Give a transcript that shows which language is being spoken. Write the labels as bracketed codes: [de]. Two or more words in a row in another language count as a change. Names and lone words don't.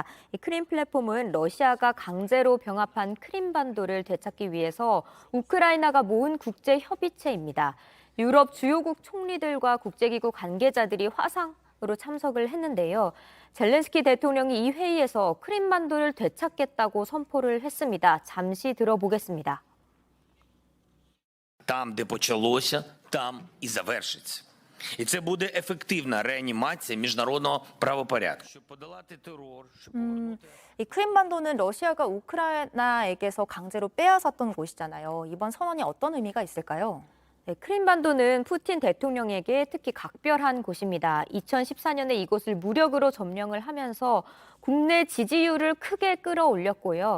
[ko] 이 크림 플랫폼은 러시아가 강제로 병합한 크림반도를 되찾기 위해서 우크라이나가 모은 국제협의체입니다. 유럽 주요국 총리들과 국제기구 관계자들이 참석을 했는데요. 젤렌스키 대통령이 이 회의에서 크림반도를 되찾겠다고 선포를 했습니다. 잠시 들어보겠습니다. [uk] Там, де почалося, там і завершиться. І це буде ефективна реанімація міжнародного правопорядку. Щоб подолати терор, [ko] 이 크림반도는 러시아가 우크라이나에게서 강제로 빼앗았던 곳이잖아요. 이번 선언이 어떤 의미가 있을까요? 네, 크림반도는 푸틴 대통령에게 특히 각별한 곳입니다. 2014년에 이곳을 무력으로 점령을 하면서 국내 지지율을 크게 끌어올렸고요.